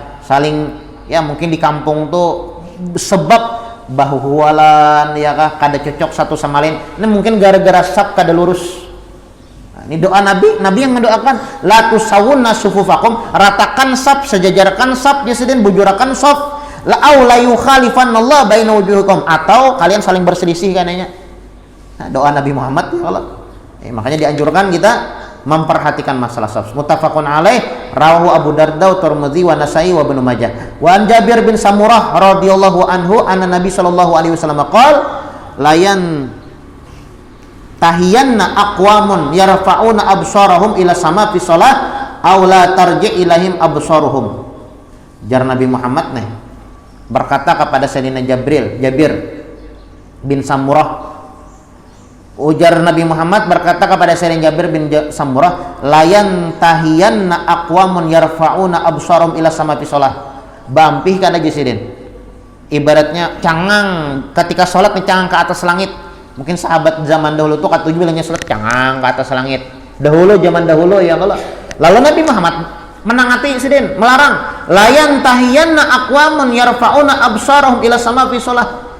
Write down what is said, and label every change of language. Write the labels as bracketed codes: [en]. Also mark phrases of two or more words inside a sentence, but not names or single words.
[bjn] Saling, ya mungkin di kampung tuh sebab bahuwalan, ya kah? Kada cocok satu sama lain. Ini mungkin gara-gara sab kada lurus. Nah, ini doa Nabi yang mendoakan [ar] لتسون صفوفكم, [bjn] ratakan sab, sejajarkan sab, sidin bujurakan saf. [ar] ليخالفن الله بين وجوهكم, [bjn] atau kalian saling berselisih kananya. Nah, doa Nabi Muhammad [ar] يا الله. [bjn] Makanya dianjurkan kita memperhatikan masalah saf. [ar] متفق عليه رواه أبو الدرداء والترمذي والنسائي وابن ماجه. وعن جابر بن سمرة رضي الله عنه أن النبي صلى الله عليه وسلم قال لينتهين أقوام يرفعون أبصارهم إلى السماء في الصلاة أو لا ترجع إليهم أبصارهم. [bjn] Jar Nabi Muhammad nih berkata kepada Sayyidina Jabir bin Samurah, ujar Nabi Muhammad berkata kepada Sayyidina Jabir bin Samurah, [ar] لينتهين أقوام يرفعون أبصارهم إلى السماء في الصلاة. [bjn] Bampih kada jisidin, ibaratnya cangang ketika sholat nih, cangang ke atas langit. Mungkin sahabat zaman dahulu tuh katuju bilangnya sholat cangang ke atas langit zaman dahulu [ar] يا الله. [bjn] Lalu Nabi Muhammad menangati sidin, melarang [ar] لينتهين أقوام يرفعون أبصارهم إلى السماء في الصلاة.